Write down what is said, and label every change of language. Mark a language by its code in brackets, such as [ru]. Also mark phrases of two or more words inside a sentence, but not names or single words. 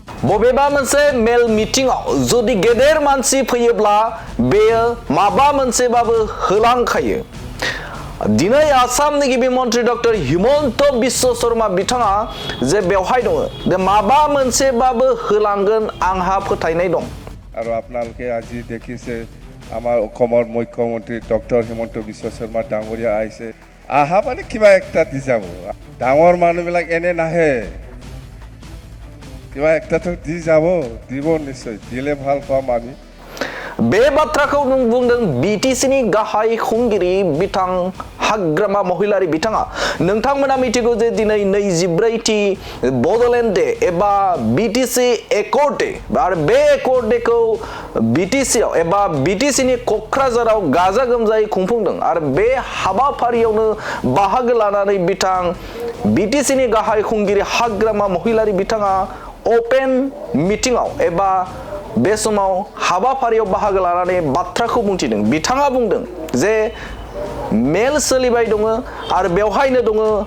[brx] बबेबा मोनसे मेल मिटिंआव जुदि गेदेर मानसि फैयोब्ला बेयो माबा मोनसेबाबो होलांखायो दिनै आसामनि गिबि मन्त्रि डक्टर हिमन्त बिश्व शर्मा बिथाङा जे बेवहाय दङ जे माबा मोनसेबाबो होलांगोन आंहा फोथायनाय दं [as] আৰু আপোনালোকে আজি দেখিছে আমাৰ অসমৰ মুখ্যমন্ত্ৰী ডক্টৰ হিমন্ত বিশ্ব শৰ্মা ডাঙৰীয়া আহিছে আহা মানে কিবা একটা দি যাব ডাঙৰ মানুহবিলাক এনে নাহে কিবা একটাতো দি যাব দিব নিশ্চয় দিলে ভাল পাম আমি [brx] बे बाथ्राखौ बुंदों बिटिसिनि गाहाय खुंगिरि बिथां हाग्रामा महिलारि बिथाङा नोंथांमोना मिथिगौ जे दिनै 24थि बडलेण्ड डे एबा बिटिसि एकर्ड डे आरो बे एकर्ड डेखौ बिटिसिआव एबा बिटिसिनि कक्राझाराव गाजा गोमजायै खुंफुंदों आरो बे हाबाफारियावनो बाहागो लानानै बिथां बिटिसिनि गाहाय खुंगिरि हाग्रामा महिलारि बिथाङा ओपेन मिटिंआव एबा बे समाव हाबाफारियाव बाहागो लानानै बाथ्राखौ बुंथिदों बिथाङा बुंदों जे मेल सोलिबाय दङ आरो बेवहायनो दङ